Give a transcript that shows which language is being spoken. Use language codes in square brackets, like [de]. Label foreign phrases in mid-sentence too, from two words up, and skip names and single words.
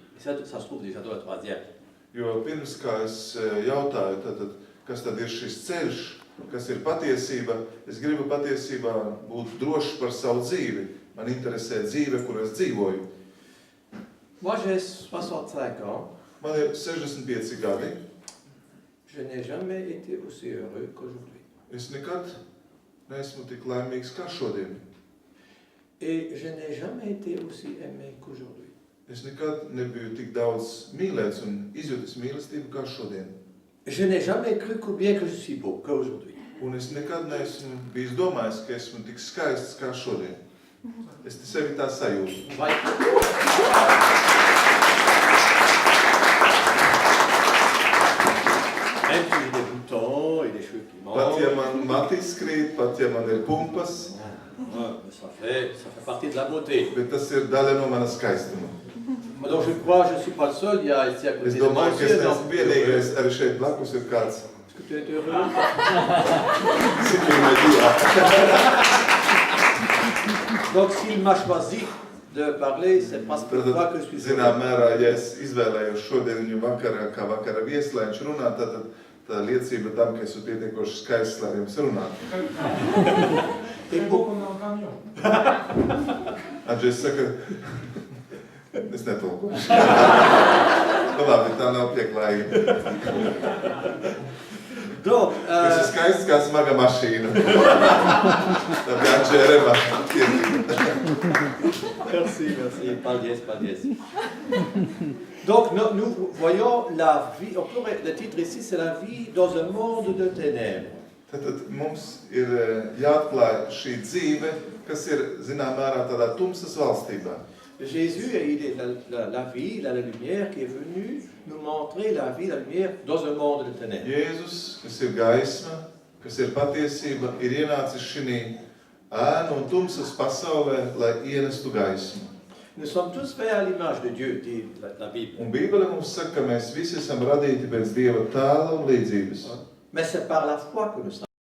[fr] Et ça se trouve déjà dans le troisième. [lv] Jo pirms, kā es jautāju, tad, kas tad ir šis ceļš, kas ir patiesība. Es gribu patiesībā būt drošs par savu dzīvi. Man interesē dzīve, kur es dzīvoju. [fr] Moi, j'ai 65 ans. [lv] Man ir 65 gadi. [fr] Je n'ai jamais été aussi heureux qu'aujourd'hui. [lv] Es nekad neesmu tik laimīgs kā šodien. [fr] Et je n'ai jamais été aussi aimé qu'aujourd'hui. [lv] Es nekad nebiju tik daudz mīlēts un izjūtis mīlestību kā šodien. [fr] Je n'ai jamais cru combien que je suis beau qu'aujourd'hui. [lv] Un es nekad neesmu bijis domājis, ka esmu tik skaists kā šodien. Es sevi tā sajūtu. [fr] Même si j'ai des boutons et des cheveux qui manquent. [lv] Pat ja man matis krīt, pat ja man ir pumpas, [fr] Ça fait partie de la beauté. [lv] bet tas ir daļa no manas skaistuma. [fr] Donc je crois que je ne suis pas le seul, il y a ici à côté [lv] Es [fr] de moi [lv] domāju, ka [fr] aussi [lv] es [fr] un [lv] neesmu [fr] homme [lv] vienīgais, [fr] heureux. [lv] arī šeit blakus ir kāds. [fr] Est-ce que tu es heureux? Donc s'il m'a choisi de parler, c'est parce que je crois que je suis [lv] Zinām [fr] heureux. [lv] mērā, ja es izvēlējos šodien viņu vakarā, kā vakara viesi, lai viņš runā, tad tā liecība tam, ka esmu pietiekoši skaists, lai jums runātu. Andžejs saka, es netulkošu. Nu labi, tā nav pieklājība. [fr] Donc, [lv] Tas ir skaists kā smaga mašīna. Tā bija Andžeja Reva. [fr] merci, pas dièse. Donc nous voyons la vie, le titre ici c'est la vie dans un monde de ténèbres. [lv] Tad mums ir jāatklāj šī dzīve, kas ir, zinām, mērā tādā tumsas valstībā. [fr] Jésus, il est la vie, la lumière qui est venue nous montrer la vie, la lumière dans un monde de ténèbres. [lv] Jēzus, kas ir gaisma, kas ir patiesība, ir ienācis šī ēnu un tumsas pasaulē, lai ienestu gaismu. [fr] Nous sommes tous faits à l'image de Dieu, dit la Bible. [lv] Un Bībele mums saka, ka mēs visi esam radīti pēc Dieva tēla un līdzības. [fr] Mais c'est par la foi que nous sommes.